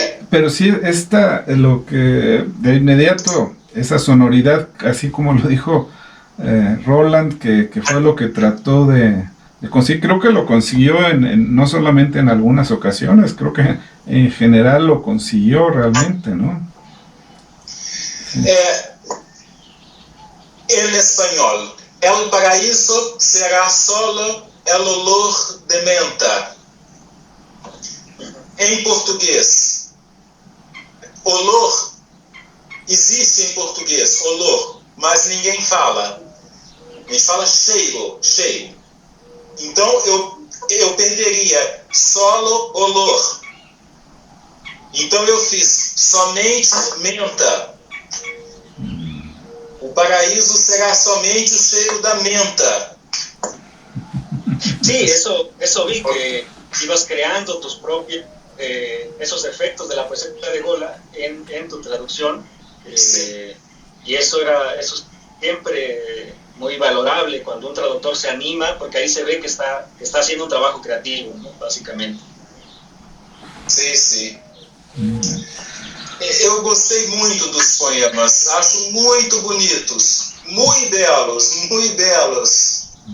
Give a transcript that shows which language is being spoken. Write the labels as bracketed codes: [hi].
[es] pero sí, lo que de inmediato, esa sonoridad, así como lo dijo Roland, que fue lo que trató de conseguir, creo que lo consiguió no solamente en algunas ocasiones, creo que en general lo consiguió realmente, ¿no? En español, el paraíso será solo el olor de menta. [pt] Em português, olor existe em português, olor, mas ninguém fala. A gente fala cheiro, cheiro. Então eu perderia [es] solo olor. [pt] Então eu fiz somente menta. O paraíso será somente o cheiro da menta. [es] Sí, eso vi, que ibas creando tus propios esos efectos de la poesía de Gola en tu traducción, Sí. y eso es siempre muy valorable cuando un traductor se anima, porque ahí se ve que está haciendo un trabajo creativo, ¿no? Básicamente. [pt] Sim, sim. Eu gostei muito dos poemas, acho muito bonitos, muito belos, muito belos.